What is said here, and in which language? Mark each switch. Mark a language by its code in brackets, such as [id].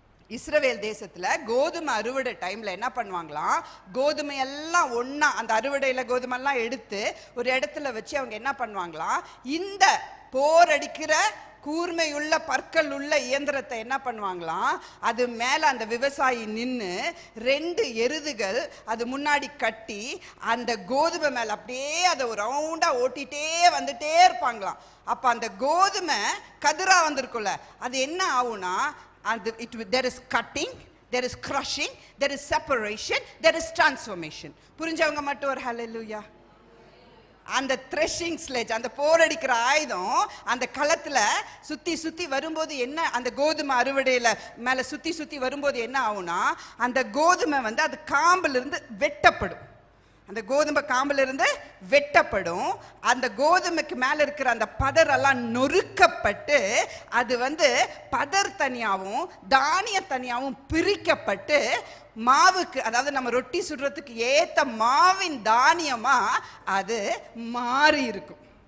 [ta] இஸ்ரவேல் தேசத்துல கோதுமை அறுவடை டைம்ல என்ன பண்ணுவாங்களாம், கோதுமை எல்லாம் ஒன்னா அந்த அறுவடையில கோதுமை எல்லாம் எடுத்து ஒரு இடத்துல வச்சு அவங்க என்ன பண்ணுவாங்களாம், இந்த போர் அடிக்கிற கூர்மையுள்ள பற்கள் உள்ள இயந்திரத்தை என்ன பண்ணுவாங்களாம், அது மேல அந்த விவசாயி நின்று 2 எருதுகள் அது முன்னாடி கட்டி அந்த கோதுமை மேல அப்படியே அதை ஒரு ரவுண்டா ஓட்டிட்டே வந்துட்டே இருப்பாங்களாம். அப்ப அந்த கோதுமை கதிரா வந்திருக்கும்ல, அது என்ன ஆகும்னா, [en] there is cutting, there is crushing, there is separation, there is transformation. [ta] புரிஞ்சவங்க மட்டும் ஒரு ஹல்லேலூயா. அந்த த்ரெஷிங் ஸ்லெட்ஜ், அந்த போர் அடிக்கிற ஆயுதம் அந்த களத்துல சுத்தி சுத்தி வரும்போது என்ன, அந்த கோதுமை அறுவடையில மேல சுத்தி சுத்தி வரும்போது என்ன ஆகும்னா, அந்த கோதுமை வந்து அது காம்புல இருந்து வெட்டப்படும். அந்த கோதுமை காம்புல இருந்து வெட்டப்படும். அந்த கோதுமைக்கு மேல இருக்கிற அந்த பதர் எல்லாம் நொறுக்கப்பட்டு அது வந்து பதர் தனியாவும் தானிய தனியாவும் பிரிக்கப்பட்டு மாவுக்கு, அதாவது நம்ம ரொட்டி சுடுறதுக்கு ஏத்த மாவின் தானியமா அது மாறி இருக்கும்.